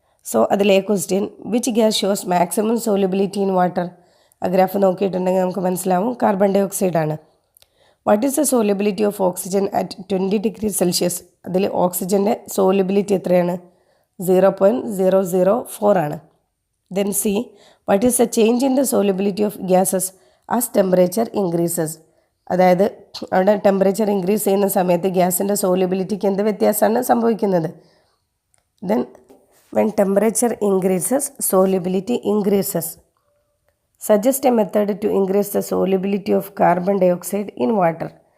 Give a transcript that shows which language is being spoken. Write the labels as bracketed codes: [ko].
[en] So അതിൽ question, which gas shows maximum solubility in water? [ml] ആ graph നോക്കിയിട്ടുണ്ടെങ്കിൽ നമുക്ക് മനസ്സിലാവും കാർബൺ ഡൈ ഓക്സൈഡ് ആണ്. [en] What is the solubility of oxygen at 20 degree Celsius? [ml] അതിൽ ഓക്സിജൻ്റെ solubility എത്രയാണ്? 0.004 ആണ്. [en] Then C, what is the change in the solubility of gases as temperature increases? [ml] അതായത് അവിടെ ടെമ്പറേച്ചർ ഇൻക്രീസ് ചെയ്യുന്ന സമയത്ത് ഗ്യാസിൻ്റെ സോലിബിലിറ്റിക്ക് എന്ത് വ്യത്യാസമാണ് സംഭവിക്കുന്നത്? [en] Then when temperature increases solubility increases. Suggest a method to increase the solubility of carbon dioxide in water.